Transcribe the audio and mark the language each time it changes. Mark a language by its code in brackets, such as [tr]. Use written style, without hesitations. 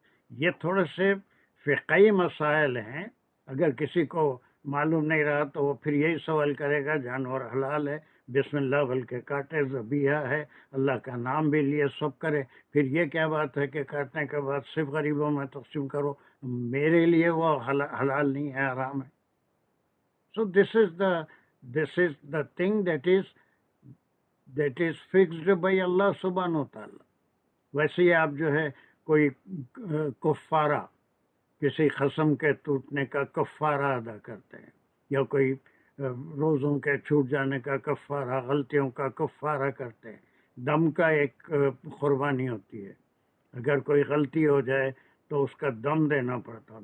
[hi] ये थोड़े से फ़िक़ही मसाइल हैं। अगर किसी को मालूम नहीं रहा तो वो फिर यही सवाल करेगा, जानवर हलाल है, बिस्मिल्लाह बोल के काटे, ज़बीहा है, अल्लाह का नाम भी लिए, सब करे, फिर ये क्या बात है कि काटने के बाद सिर्फ गरीबों में तक़सीम करो? मेरे लिए वो हलाल नहीं है, हराम है। [en] So this is the thing that is fixed by Allah subhanahu wa ta'ala. [hi] वैसे ही आप जो है कोई कफ़ारा, किसी क़सम के टूटने का कफ़ारा अदा करते हैं, या कोई रोज़ों के छूट जाने का कफ़ारा, गलतियों का कफ़ारा करते हैं। दम का एक क़ुरबानी होती है, अगर कोई गलती हो जाए तो उसका दम देना पड़ता।